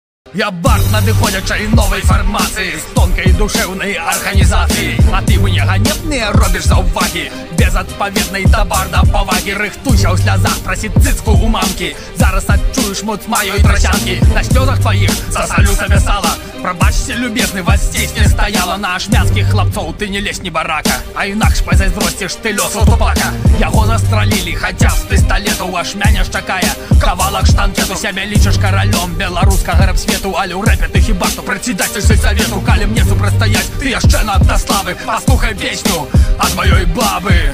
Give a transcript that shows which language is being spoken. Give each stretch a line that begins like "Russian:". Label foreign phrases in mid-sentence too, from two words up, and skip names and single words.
Belarusian: Я бард надыходячай новай фармацыі з тонкай душэўнай арганізацыі. А ты мне ганебныя робіш заўвагі, без адпаведнай да барда павагі. Рыхтуйся ў слязах прасіць цыцку у мамкі. Зараз адчуеш моц маёй трасянкі. На слёзах тваіх засалю сабе сала. Прабачце,
Russian: любезны, вас здесь не стаяла.
Belarusian: На ашмянскіх хлапцоў ты не лезь ні барака, а інакш пазайздросціш ты лёсу тупака. Яго застралілі, хаця з пісталету. У ашмяне ж чакае кавалак штанкету. Сябе лічыш каралём беларускага рэп-свету, але ў рэпе ты хіба што прадседатель сельсавету. Калі мне супрацьстаяць, ты яшчэ надта славы. Паслухай песню ад маёй бабы.